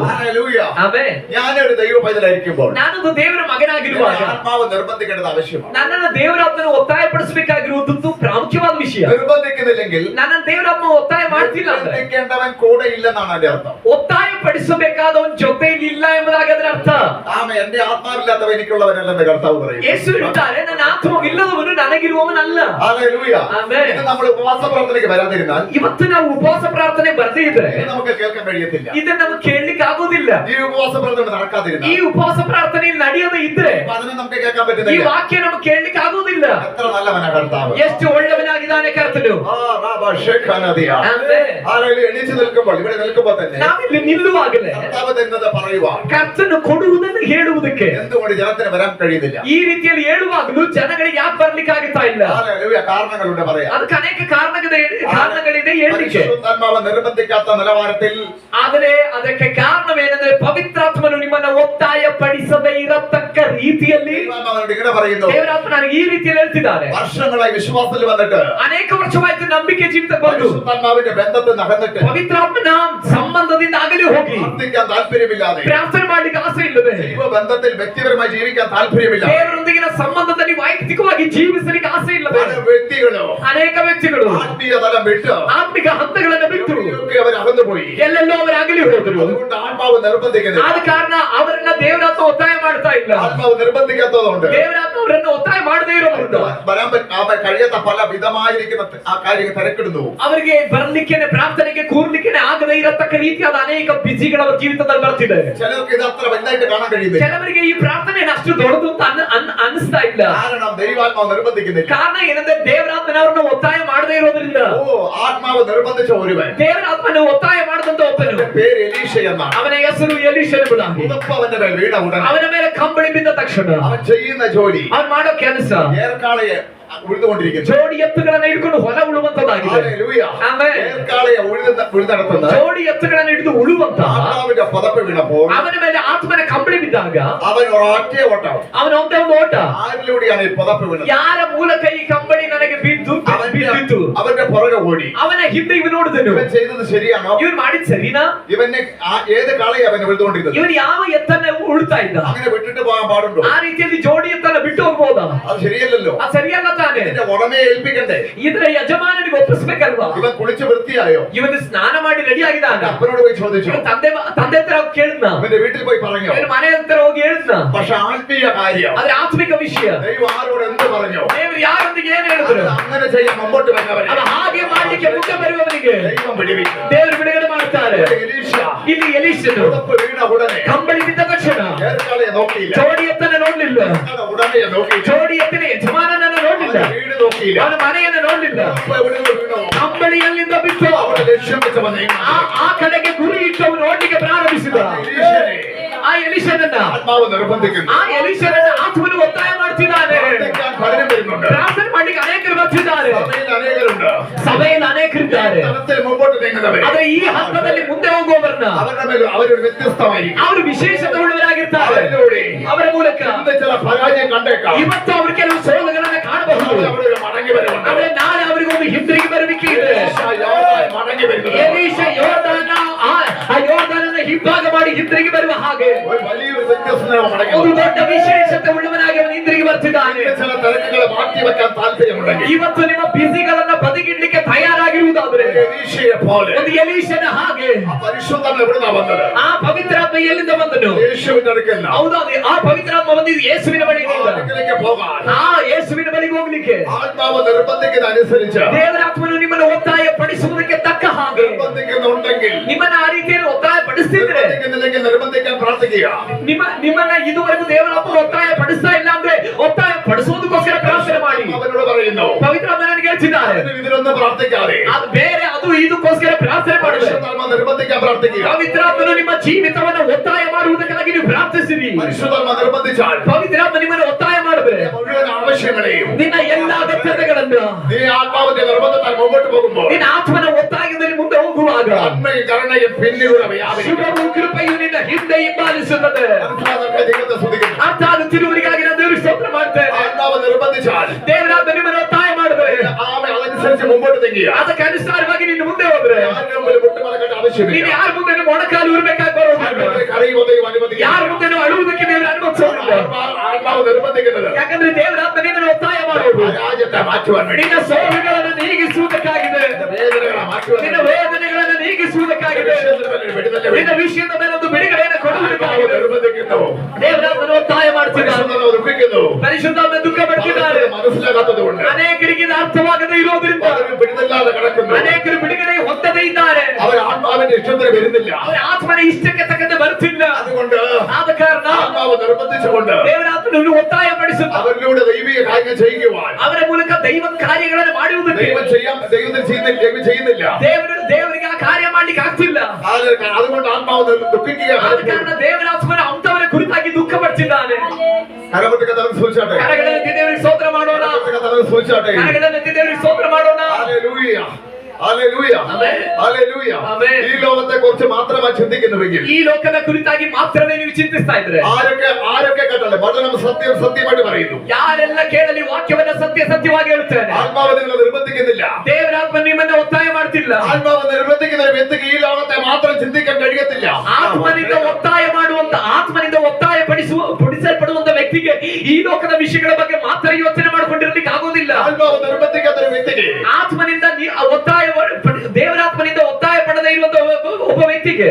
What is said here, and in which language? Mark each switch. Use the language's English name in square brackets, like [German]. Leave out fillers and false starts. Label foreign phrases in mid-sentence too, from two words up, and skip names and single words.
[Malayalam] ഹല്ലേലൂയ. [Kannada] ಆಮೆನ್. [Malayalam] ഞാനൊരു ദൈവ പൈതലായിരിക്കുമ്പോൾ [Kannada] ನಾನೊಂದು ದೇವರ ಮಗನಾಗಿರುವಾಗ [Malayalam] ആത്മാവ് നിർബന്ധിക്കേണ്ടത് ആവശ്യമാണ്. [Kannada] ನನ್ನನ್ನು ದೇವರ ಆತ್ಮನ ಒತ್ತಾಯಪಡಿಸಬೇಕಾಗಿರುವುದು ಪ್ರಾಮುಖ್ಯವಾದ ವಿಷಯ. [Malayalam] നിർബന്ധിക്കുന്നില്ലെങ്കിൽ [Kannada] ನನ್ನ ದೇವರ ಆತ್ಮ ಒತ್ತಾಯ ಮಾಡ್ತಿಲ್ಲ ಅಂದ್ರೆ [Malayalam] നിർബന്ധിക്കേണ്ടവൻ കൂടെ ഇല്ലെന്നാണ് അതിന്റെ അർത്ഥം. [Kannada] ಒತ್ತಾಯಪಡಿಸಬೇಕಾದವನ್ ಜೊತೆಯಲ್ಲಿ ಇಲ್ಲ ಎಂಬುದಾಗಿ ಅದರ ಅರ್ಥ. [Malayalam] ആമേ. എന്റെ ആത്മാവില്ലാത്തവ എനിക്കുള്ളവനല്ലെന്ന് കർത്താവ് പറയും. [Kannada] ಯೇಸು ಹೇಳ್ತಾರೆ, ನನ್ನ ಆತ್ಮವಿಲ್ಲದವನು ನನಗಿರುವವನಲ್ಲ. [Malayalam] ഹല്ലേലൂയ. [Kannada] ಆಮೆನ್. [Malayalam] ഇത് നമ്മൾ ഉപവാസ പ്രാർത്ഥനയ്ക്ക് വരാതിരുന്നാൽ [Kannada] ಇವತ್ತು ನಾವು ಉಪವಾಸ ಪ್ರಾರ್ಥನೆ ಬರ್ದೇ ಇದ್ರೆ [Malayalam] ഇത് നമുക്ക് കേൾക്കാൻ കഴിയത്തില്ല. [Kannada] ಇದನ್ನ നമുക്ക് ಕೇಳಲಿಕ್ಕೆ ಆಗೋದಿಲ್ಲ. [Malayalam] ഈ ഉപവാസ പ്രാർത്ഥന [Kannada] ಈ [Malayalam] നടക്കാതിരുന്നാൽ [Kannada] ಉಪವಾಸ ಪ್ರಾರ್ಥನೆಯಲ್ಲಿ ನಡೆಯದೆ ಇದ್ರೆ [Malayalam] അതിനെ നമുക്ക് കേൾക്കാൻ [Kannada] ಈ [Malayalam] പറ്റുന്നില്ല. [Kannada] ವಾಕ್ಯ ನಮಗೆ ಕೇಳಲಿಕ್ಕೆ ಆಗೋದಿಲ್ಲ. [Malayalam] എത്ര നല്ലവനാ കർത്താവ്. [Kannada] ಎಷ್ಟು ಒಳ್ಳೆಯವನಾಗಿದ್ದಾನೆ ಕರ್ತನು. ಆಮೆನ್. [Malayalam] ഹല്ലേലൂയ. എണീറ്റ് നിൽക്കുമ്പോൾ, ഇവിടെ നിൽക്കുമ്പോൾ തന്നെ [Kannada] ನಾವಿಲ್ಲಿ ನಿಲ್ಲುವಾಗಲೇ [Malayalam] കർത്താവ് തന്നത് പറയുവാൻ [Kannada] ಕರ್ತನು ಕೊಡುವುದನ್ನು ಹೇಳುವುದಕ್ಕೆ [Malayalam] എന്തുകൊണ്ട് ജനത്തിന് വരാൻ കഴിയുന്നില്ല? [Kannada] ಈ ರೀತಿಯಲ್ಲಿ ಹೇಳುವಾಗಲೂ ಜನಗಳಿಗೆ ಯಾಕೆ ಬರ್ಲಿಕ್ಕೆ ಆಗುತ್ತಾ ಇಲ್ಲ? [Malayalam] ഹല്ലേലൂയ. കാരണങ്ങളുണ്ട് പറയാം. [Kannada] ಅದಕ್ಕೆ ಅನೇಕ ಕಾರಣಗಳಿದೆ ಹೇಳಲಿಕ್ಕೆ. [Malayalam] പരിശുദ്ധാത്മാവ് നിർബന്ധിക്കാത്ത നിലവാരത്തിൽ, [Kannada] ಆದರೆ ಅದಕ್ಕೆ ಕಾರಣವೇನೆಂದ್ರೆ ಪವಿತ್ರಾತ್ಮನು ನಿಮ್ಮನ್ನ ಒತ್ತಾಯ ಪಡಿಸದೇ ಇರತಕ್ಕ ರೀತಿಯಲ್ಲಿ [Malayalam] ദൈവാത്മാവിനോട് ഇങ്ങനെ പറയുന്നു, [Kannada] ದೇವರಾತ್ಮ ನನಗೆ ಈ ರೀತಿಯಲ್ಲಿ ಹೇಳ್ತಿದ್ದಾರೆ. [Malayalam] വർഷങ്ങളായി വിശ്വാസത്തിൽ വന്നിട്ട് [Kannada] ಅನೇಕ ವರ್ಷವಾಯ್ತು ನಂಬಿಕೆ ಜೀವಿತ ಬಂದು [Malayalam] പരിശുദ്ധാത്മാവിന്റെ ബന്ധത്തിൽ നടന്നിട്ട് [Kannada] ಪವಿತ್ರಾತ್ಮನ ಸಂಬಂಧದಿಂದ ಆಗಲೇ ಹೋಗಿ [Malayalam] പ്രാർത്ഥിക്കാൻ താല്പര്യമില്ലാതെ, [Kannada] ಪ್ರಾರ್ಥನೆ ಮಾಡ್ಲಿಕ್ಕೆ ಆಸೆ ಇಲ್ಲದೆ, [Malayalam] ദൈവ ബന്ധത്തിൽ വ്യക്തിപരമായി ജീവിക്കാൻ താല്പര്യമില്ല [Kannada] ದೇವರೊಂದಿಗಿನ ಸಂಬಂಧದಲ್ಲಿ ವೈಯಕ್ತಿಕವಾಗಿ ಜೀವಿಸಲಿಕ್ಕೆ ಆಸೆ ಇಲ್ಲದೆ [Malayalam] പല വ്യക്തികളോ [Kannada] ಅನೇಕ ವ್ಯಕ್ತಿಗಳು [Malayalam] ആത്മീയ തലം വിട്ട് [Kannada] ಆತ್ಮಿಕ ಹಂತಗಳನ್ನು ಬಿಟ್ಟು [Malayalam] അവർ അകന്നുപോയി. [Kannada] ಎಲ್ಲೆಲ್ಲೋ ಅವರಾಗಲಿ ಹೋದರು. [Malayalam] അതുകൊണ്ട് ആത്മാവ് നിർബന്ധിക്കുന്നില്ല. [Kannada] ಆದ ಕಾರಣ ಅವರನ್ನ ದೇವರಾತ್ಮ ಒತ್ತಾಯ ಮಾಡ್ತಾ ಇಲ್ಲ. [Malayalam] ആത്മാവ് നിർബന്ധിക്കാത്തതുകൊണ്ട് [Kannada] ದೇವರಾತ್ಮ ಅವರನ್ನು ಒತ್ತಾಯ ಮಾಡದೇ ಇರೋದ್ರಿಂದ [Malayalam] കഴിയാത്ത പല വിധമായിരിക്കുന്ന ആ കാര്യങ്ങൾ തിരക്കിടുന്നു. [Kannada] ಅವರಿಗೆ ಬರ್ಲಿಕ್ಕೇನೆ ಪ್ರಾರ್ಥನೆಗೆ ಕೂರ್ಲಿಕ್ಕೇನೆ ಆಗದೇ ಇರತಕ್ಕ ರೀತಿಯಾದ ಅನೇಕ ಬಿಜಿಗಳ ಅವರ ಜೀವಿತದಲ್ಲಿ ಬರ್ತಿದೆ. [Malayalam] ചിലർക്ക് ഇത് അത്ര വലുതായിട്ട് കാണാൻ കഴിയുന്നില്ല. [Kannada] ಕೆಲವರಿಗೆ ಈ ಪ್ರಾರ್ಥನೆ ಅಷ್ಟು ದೊಡ್ಡದು ಅಂತ ಅನಿಸ್ತಾ ಇಲ್ಲ. [Malayalam] കാരണം ദൈവാത്മാവ് നിർബന്ധിക്കുന്നില്ല. [Kannada] ಕಾರಣ ಏನಂದ್ರೆ ದೇವರಾತ್ಮನವರನ್ನು ಒತ್ತಾಯ ಮಾಡದೇ ಇರೋದ್ರಿಂದ. [Malayalam] ഓ, ആത്മാവ് നിർബന്ധിച്ച ഒരുവൻ [Kannada] ದೇವರಾತ್ಮನ ಒತ್ತಾಯ ಮಾಡದಂತ ಒಬ್ಬನು [Malayalam] പേര് എലീഷ എന്നാണ്. [Kannada] ಅವನ ಹೆಸರು ಎಲೀಷ ಎಂಬುದಾಗಿ. [Malayalam] പുതപ്പ് അവന്റെ മേൽ വീണ ഉടനെ [Kannada] ಅವನ ಮೇಲೆ ಕಂಬಳಿ ಬಿದ್ದ ತಕ್ಷಣ [Malayalam] അവൻ ചെയ്യുന്ന ജോലി, [Kannada] ಅವನು ಮಾಡೋ ಕೆಲಸ [Malayalam] ഏർക്കാളയെ ഉഴുതുകൊണ്ടിരിക്കുന്നു. [Kannada] ಜೋಡಿ ಎತ್ತುಗಳನ್ನ ಹಿಡ್ಕೊಂಡು ಹೊಲ ಉಳುವಂತದ್ದಾಗಿದೆ. [Malayalam] ഹല്ലേലൂയ. [Kannada] ಆಮೆನ್. [Malayalam] ഏർക്കാളയെ ഉഴുതെടുത്തുന്ന [Kannada] ಜೋಡಿ ಎತ್ತುಗಳನ್ನ ಹಿಡಿದು ಉಳುವಂತ [Malayalam] ആത്മാവിന്റെ പുതപ്പ് വീണപ്പോൾ [Kannada] ಅವನ ಮೇಲೆ ಆತ್ಮನ ಕಂಬಳಿ ಬಿದ್ದಾಗ [Malayalam] അവൻ ഒരൊറ്റ ഓട്ടം. [Kannada] ಅವನ ಒಂದೇ ಒಂದು ಓಟ. [Malayalam] ആരിലൂടെയാണ് ഈ പുതപ്പ് വീണത്? [Kannada] ಯಾರ ಮೂಲಕ ಈ ಕಂಬಳಿ ನನಗೆ ಬಿದ್ದು ಬಿದ್ದಿತು? [Malayalam] അവന്റെ പുറകെ ഓടി. [Kannada] ಅವನ ಹಿಂದೆ ಇವನು ನೋಡಿದನು. [Malayalam] ഇവൻ ചെയ്തത് ശരിയാണോ? [Kannada] ಇವನು ಮಾಡಿದ್ സರಿನಾ? [Malayalam] ഇവനെ ഏത് കാളയെ അവൻ ഉഴുതുകൊണ്ടിരുന്നത്? [Kannada] ಇವನು ಯಾವ ಎತ್ತನ್ನ ಉಳ್ತಾ ಇದ್ದ? [Malayalam] അങ്ങനെ വിട്ടിട്ട് പോകാൻ പാടുണ്ടോ? [Kannada] ಆ ರೀತಿಯಲ್ಲಿ ಜೋಡಿ ಎತ್ತನ್ನ ಬಿಟ್ಟು ಹೋಗ್ಬೋದಾ? [Malayalam] അത് ശരിയല്ലല്ലോ. [Kannada] ಅದು ಸರಿಯಲ್ಲ ತಾನೆ. [Malayalam] ഇതിന്റെ ഉടമയെ ഏൽപ്പിക്കണ്ടേ? [Kannada] ಇದರ ಯಜಮಾನನಿಗೆ ಒಪ್ಪಿಸ್ಬೇಕಲ್ವಾ? [Malayalam] ഇവൻ കുളിച്ച് വൃത്തിയായോ? [Kannada] ಇವನು ಸ್ನಾನ ಮಾಡಿ ರೆಡಿ ಆಗಿದ್ದಾನ. [Malayalam] അപ്പനോട് പോയി ചോദിച്ചു. [Kannada] ಇವನು ತಂದೆ ಹತ್ರ ಹೋಗಿ ಕೇಳಿದ್ನ. [Malayalam] ഇവന്റെ വീട്ടിൽ പോയി പറഞ്ഞു. [Kannada] ಇವನು ಮನೆ ಹತ್ರ ಹೋಗಿ ಹೇಳಿದ್ನ. [Malayalam] പക്ഷെ ആത്മീയ കാര്യം, [Kannada] ಆದ್ರೆ ಆತ್ಮಿಕ ವಿಷಯ [Malayalam] ദൈവം ആരോട് എന്ത് പറഞ്ഞു? [Kannada] ದೇವರು ಯಾರೊಂದಿಗೆ ಏನು ಹೇಳಿದ್ರು? [Malayalam] അങ്ങനെ ചെയ്യാൻ മുമ്പോട്ട് വന്നവരെ [Kannada] ಅದು ಹಾಗೆ ಮಾಡಲಿಕ್ಕೆ ಮುಂದೆ ಬರುವವನಿಗೆ [Malayalam] ദൈവം വിടുവിക്കും. [Kannada] ದೇವರು ಬಿಡುಗಡೆ ಮಾಡ್ತಾರೆ. [Malayalam] എലീഷ [Kannada] ಇಲ್ಲಿ ಎಲೀಷನು [Malayalam] പുതപ്പ് വീണ ഉടനെ [Kannada] ಕಂಬಳಿ ಬಿದ್ದ ತಕ್ಷಣ [Malayalam] ഏർക്കാളയെ നോക്കിയില്ല, [Kannada] ಜೋಡಿ ಎತ್ತನ್ನ ನೋಡ್ಲಿಲ್ಲ. [Malayalam] ഉടനെ നോക്കിയില്ല, [Kannada] ಜೋಡಿ ಎತ್ತಿನ ಯಜಮಾನನನ್ನ ನೋಡ್ಲಿಲ್ಲ. [Malayalam] വീട് നോക്കിയില്ല, [Kannada] ಅವನ ಮನೆಯನ್ನ ನೋಡ್ಲಿಲ್ಲ. [Malayalam] എവിടെ വീണോ [Kannada] ಕಂಬಳಿ ಅಲ್ಲಿಂದ ಬಿಟ್ಟು [Malayalam] അവിടെ ലക്ഷ്യം വെച്ച് വന്നേ. [Kannada] ಆ ಕಡೆಗೆ ಗುರಿ ಇಟ್ಟು ಅವನು ನೋಡ್ಲಿಕ್ಕೆ ಪ್ರಾರಂಭಿಸಿದ. ಆ ಎಲೀಷನನ್ನ [Malayalam] ആത്മാവ് നിർബന്ധിക്കുന്നു. [Kannada] ಆ ಎಲೀಷನನ್ನ ಆತ್ಮನು ಒತ್ತಾಯ ಮಾಡ್ತಿದ್ದಾನೆ. [Malayalam] പലരും വരുന്നുണ്ട്, [Kannada] ಪ್ರಾರ್ಥನೆ ಮಾಡ್ಲಿಕ್ಕೆ ಅನೇಕರು ಬರ್ತಿದ್ದಾರೆ. [Malayalam] സഭയിൽ അനേകരുണ്ട്, [Kannada] ಸಭೆಯಲ್ಲಿ ಅನೇಕರಿದ್ದಾರೆ. [Malayalam] തലത്തിൽ മുമ്പോട്ട് നീങ്ങുന്നവരെ [Kannada] ಆದ್ರೆ ಈ ಹಂತದಲ್ಲಿ ಮುಂದೆ ಹೋಗುವವರನ್ನ [Malayalam] അവരുടെ മേൽ അവരൊരു വ്യത്യസ്തമായിരിക്കും. [Kannada] ಅವರು ವಿಶೇಷತೆ ಉಳ್ಳವರಾಗಿರ್ತಾರೆ. [Malayalam] അവരിലൂടെ [Kannada] ಅವರ ಮೂಲಕ [Malayalam] ഇന്ന് ചില പരാജയം കണ്ടേക്കാം. [Kannada] ಇವತ್ತು ಅವರು ಕೆಲವು ಸೋಲುಗಳನ್ನ ಕಾಣಬಹುದು. [Malayalam] അവിടെ ഒരു മടങ്ങി വരവുണ്ട്. [Kannada] ಆದ್ರೆ ನಾಳೆ ಅವರಿಗೆ ಒಂದು ಹಿಂದಿರುಗಿ ಬರುವಿಕೆ ಇದೆ. [Malayalam] മടങ്ങി വരുന്നത് [Kannada] ಎಲೀಷ ಯೋರ್ದಾನನ ಹಿಂಭಾಗ ಮಾಡಿ ಹಿಂದಿರುಗಿ ಬರುವ ಹಾಗೆ [Malayalam] ഒരു വലിയൊരു വ്യത്യസ്തത മടങ്ങി [Kannada] ಒಂದು ದೊಡ್ಡ ವಿಶೇಷತೆ ಉಳ್ಳವನಾಗಿ ಅವನು ಹಿಂದಿರುಗಿ ಬರ್ತಿದ್ದಾನೆ. [Malayalam] ചില തിരക്കുകളെ മാറ്റി വെക്കാൻ താല്പര്യമുണ്ടെങ്കിൽ [Kannada] ಇವತ್ತು ನಿಮ್ಮ ಬಿಸಿಗಳನ್ನ ಬದಿಗಿಡ್ಲಿಕ್ಕೆ ತಯಾರಾಗಿರುವುದಾದ್ರೆ [Malayalam] എലീശയെ പോലെ [Kannada] ಒಂದು ಎಲೀಷನ ಹಾಗೆ [Malayalam] ആ പരിശുദ്ധം എവിടുന്നാ വന്നത്? [Kannada] ಆ ಪವಿತ್ರಾತ್ಮ ಎಲ್ಲಿಂದ ಬಂದನು? [Malayalam] യേശുവിന്റെ അടുക്കല്ല. [Kannada] ಹೌದಾ, ಆ ಪವಿತ್ರಾತ್ಮ ಬಂದಿದ್ದು ಯೇಸುವಿನ ಬಳಿಗೆ. [Malayalam] അടുക്കലേക്ക് പോകാൻ [Kannada] ಆ ಯೇಸುವಿನ ಬಳಿಗೆ ಹೋಗ್ಲಿಕ್ಕೆ [Malayalam] ആത്മാവ് നിർബന്ധിക്കുന്ന അനുസരിച്ച് [Kannada] ದೇವರಾತ್ಮನು ನಿಮ್ಮನ್ನು ಒತ್ತಾಯ ಪಡಿಸುವುದಕ್ಕೆ ತಕ್ಕ ಹಾಗೆ [Malayalam] നിർബന്ധിക്കുന്നുണ്ടെങ്കിൽ, [Kannada] ನಿಮ್ಮನ್ನ ಆ ರೀತಿಯಲ್ಲಿ ಒತ್ತಾಯ ಪಡಿಸ್ತಿದ್ರೆ, [Malayalam] നിർബന്ധിക്കുന്നില്ലെങ്കിൽ നിർബന്ധിക്കാൻ പ്രാർത്ഥിക്കുക. [Kannada] ನಿಮ್ಮನ್ನ ಇದುವರೆಗೂ ದೇವರಾತ್ಮ ಒತ್ತಾಯ ಪಡಿಸ್ತಾ ಇಲ್ಲ ಅಂದ್ರೆ ಒತ್ತಾಯ ಪಡಿಸುವುದಕ್ಕೋಸ್ಕರ ಪ್ರಾರ್ಥನೆ ಮಾಡಿ. [Malayalam] അവനോട് പറയുന്നു, [Kannada] ಪವಿತ್ರಾತ್ಮ ನನಗೆ ಹೇಳ್ತಿದ್ದಾರೆ [Malayalam] ഇതിലൊന്നും പ്രാർത്ഥിക്കാതെ [Kannada] ಅದು ಬೇರೆ ಅದು ಇದಕ್ಕೋಸ್ಕರ ಪ್ರಾರ್ಥನೆ ಮಾಡಿದ್ರೆ [Malayalam] പരിശുദ്ധാത്മ നിർബന്ധിക്കാൻ പ്രാർത്ഥിക്കുക. [Kannada] ಪವಿತ್ರಾತ್ಮನು ನಿಮ್ಮ ಜೀವಿತವನ್ನು ಒತ್ತಾಯ ಮಾಡುವುದಕ್ಕಾಗಿ ನೀವು ಪ್ರಾರ್ಥಿಸಿರಿ. [Malayalam] പരിശുദ്ധാത്മ നിർബന്ധിച്ചാൽ [Kannada] ಪವಿತ್ರಾತ್ಮ ನಿಮ್ಮನ್ನು ಒತ್ತಾಯ ಮಾಡಿದ್ರೆ [Malayalam] മുഴുവൻ ആവശ്യങ്ങളെയും [Kannada] ನಿನ್ನ ಎಲ್ಲಾ ಅಗತ್ಯತೆಗಳನ್ನು [Malayalam] നീ ആത്മാവിന്റെ നിർബന്ധത്താൽ മുമ്പോട്ട് പോകുമ്പോൾ [Kannada] ನಿನ್ನ ಆತ್ಮನ ಒತ್ತಾಯದಲ್ಲಿ ಮುಂದೆ ಹೋಗುವಾಗ [Malayalam] നന്മയും കരുണയും പിന്നിലൂടെ വ്യാപരിക്കും. [Kannada] ಶುಭವು ಕೃಪೆಯು ನಿನ್ನ ಹಿಂದೆ ಹಿಂಬಾಲಿಸುತ್ತದೆ. [Malayalam] മനസ്സിലാക്കാൻ ദൈവത്തെ സ്തുതിക്കുന്നു. [Kannada] ಅರ್ಥಾತ್ ತಿರುವರಿಗಾಗಿ ನಾನು ದೇವರಿಗೆ ಸ್ತೋತ್ರ ಮಾಡ್ತೇನೆ. [Malayalam] ആത്മാവ് നിർബന്ധിച്ചാൽ [Kannada] ದೇವರಾತ್ಮ ನಿಮ್ಮನ್ನು ಒತ್ತಾಯ ಮಾಡಿದ್ರೆ [Malayalam] ആമേ അതനുസരിച്ച് മുമ്പോട്ട് നീങ്ങിയ [Kannada] ಅದಕ್ಕೆ ಅನುಸಾರವಾಗಿ ನೀನು ಮುಂದೆ ಹೋದ್ರೆ [Malayalam] ആരുടെ മുമ്പിൽ മുട്ടുമലക്കേണ്ട ಆവശ്ಯമിಲ್ಲ. [Kannada] ನೀನು ಯಾರ ಮುಂದೆ ಮೊಣಕಾಲು ಉರ್ಬೇಕಾಗಿ ಬರೋದಿಲ್ಲ. [Malayalam] കരയുമ്പോൾ ദൈവം അനുവദിക്കില്ല. [Kannada] ಯಾರ ಮುಂದೆ ಅಳುವುದಕ್ಕೆ ದೇವರು ಅನುಮತಿಸೋದಿಲ್ಲ. [Malayalam] ആത്മാവ് നിർബന്ധിക്കുന്നത് [Kannada] ಯಾಕಂದ್ರೆ ದೇವರಾತ್ಮ ನಿನ್ನನ್ನು ಒತ್ತಾಯ ಮಾಡೋದು [Malayalam] രാജ്യത്തെ മാറ്റുവാൻ വേണ്ടി, [Kannada] ನಿನ್ನ ಸೋಲುಗಳನ್ನು ನೀಗಿಸುವುದಕ್ಕಾಗಿದೆ, [Malayalam] വേദനകളെ മാറ്റുവാൻ [Kannada] ನಿನ್ನ [Malayalam] വേണ്ടി, [Kannada] ವೇದನೆಗಳನ್ನು ನೀಗಿಸುವುದಕ್ಕಾಗಿದೆ, [Malayalam] വിടുതലിന് [Kannada] ನಿನ್ನ [Malayalam] വേണ്ടി [Kannada] ವಿಷಯದ ಮೇಲೆ ಒಂದು ಬಿಡುಗಡೆಯನ್ನು [Malayalam] ആത്മാവ് [Kannada] ಕೊಡುವುದಕ್ಕಾಗಿದೆ [Malayalam] നിർബന്ധിക്കുന്നു. [Kannada] ದೇವರಾತ್ಮನು ಒತ್ತಾಯ ಮಾಡ್ತಿದ್ದಾನೆ. [Malayalam] പരിശുദ്ധാത്മാവ് ദുഃഖിക്കുന്നു. [Kannada] ಪರಿಶುದ್ಧಾತ್ಮ ದುಃಖ ಪಡ್ತಿದ್ದಾರೆ. [Malayalam] മനസ്സിലാകാത്തത് കൊണ്ട് [Kannada] ಅನೇಕರಿಗೆ ಇದು ಅರ್ಥವಾಗದೇ ಇರೋದ್ರಿಂದ [Malayalam] പലരും പിടിതല്ലാതെ കിടക്കുന്നു. [Kannada] ಅನೇಕರು ಬಿಡುಗಡೆ ಹೊಂದದೇ ಇದ್ದಾರೆ. [Malayalam] അവർ ആത്മാവിന്റെ ഇഷ്ടത്തിന് വരുന്നില്ല. [Kannada] ಅವರ ಆತ್ಮನ ಇಷ್ಟಕ್ಕೆ ತಕ್ಕಂತೆ ಬರ್ತಿಲ್ಲ. [Malayalam] അതുകൊണ്ട് [Kannada] ಆದ ಕಾರಣ [Malayalam] ആത്മാവ് നിർബന്ധിച്ചുകൊണ്ട് [Kannada] ದೇವರಾತ್ಮನು ಒತ್ತಾಯ ಪಡಿಸುತ್ತ [Malayalam] അവരിലൂടെ ദൈവിക കാര്യങ്ങൾ ചെയ്യിക്കുവാൻ [Kannada] ಅವರ ಮೂಲಕ ದೈವ ಕಾರ್ಯಗಳನ್ನು ಮಾಡುವುದಕ್ಕೆ [Malayalam] ദൈവം ചെയ്യുന്നില്ല. [Kannada] ದೇವರಿಗೆ ಆ ಕಾರ್ಯ ಮಾಡ್ಲಿಕ್ಕೆ ಆಗ್ತಿಲ್ಲ. [Malayalam] അതുകൊണ്ട് ആത്മാവ് ദുഃഖിക്കുക. [Kannada] ಆದ ಕಾರಣ ದೇವರಾತ್ಮನ ಅಂತವರ ಕುರಿತಾಗಿ ದುಃಖ ಪಡ್ತಿದ್ದಾನೆ. [Malayalam] കരമൊക്കെ തലം സൂചിച്ചാട്ടെ. [Kannada] ಕರಗಳನ್ನು ದೇವರಿಗೆ ಸ್ತೋತ್ರ ಮಾಡೋಣ. [Malayalam] തലം സൂചിച്ചാട്ടെ. [Kannada] ಕರಗಳನ್ನು ದೇವರಿಗೆ ಸ್ತೋತ್ರ ಮಾಡೋಣ. [Malayalam] ഹല്ലേലൂയ. ഹല്ലേലൂയ. ആമേൻ. ഹല്ലേലൂയ. ആമേൻ. ഈ ലോകത്തെ കുറിച്ച് മാത്രമായി ചിന്തിക്കുന്നുവെങ്കിൽ, [Kannada] ಈ ಲೋಕದ ಕುರಿತಾಗಿ ಮಾತ್ರವೇ ನೀವು ಚಿಂತಿಸ್ತಾ ಇದ್ರೆ, [Malayalam] ആരൊക്കെ കേട്ടല്ലേ വചനം സത്യമായിട്ട് പറയുന്നു. [Kannada] ಯಾರೆಲ್ಲ ಕೇಳಲಿ ವಾಕ್ಯವನ್ನ ಸತ್ಯವಾಗಿ ಹೇಳುತ್ತೇನೆ. [Malayalam] ആത്മാവ് നിങ്ങളെ നിർബന്ധിക്കുന്നില്ല. [Kannada] ದೇವರಾತ್ಮ ನಿಮ್ಮನ್ನ ಒತ್ತಾಯ ಮಾಡ್ತಿಲ್ಲ. [Malayalam] ആത്മാവ് നിർബന്ധിക്കുന്ന ഒരു വ്യക്തിക്ക് ഈ ലോകത്തെ മാത്രം ചിന്തിക്കാൻ കഴിയത്തില്ല. [Kannada] ಆತ್ಮನಿಂದ ಒತ್ತಾಯ ಪಡಿಸಲ್ಪಡುವಂತ ವ್ಯಕ್ತಿಗೆ ಈ ಲೋಕದ ವಿಷಯಗಳ ಬಗ್ಗೆ ಮಾತ್ರ ಯೋಚನೆ ಮಾಡಿಕೊಂಡಿರ್ಲಿಕ್ಕೆ ಆಗೋದಿಲ್ಲ. [Malayalam] ആത്മാവ് നിർബന്ധിക്കാത്ത ഒരു വ്യക്തിക്ക്, [Kannada] ಆತ್ಮನಿಂದ ದೇವರಾತ್ಮನಿಂದ ಒತ್ತಾಯ ಪಡದೇ ಇರುವಂತ ಒಬ್ಬ ವ್ಯಕ್ತಿಗೆ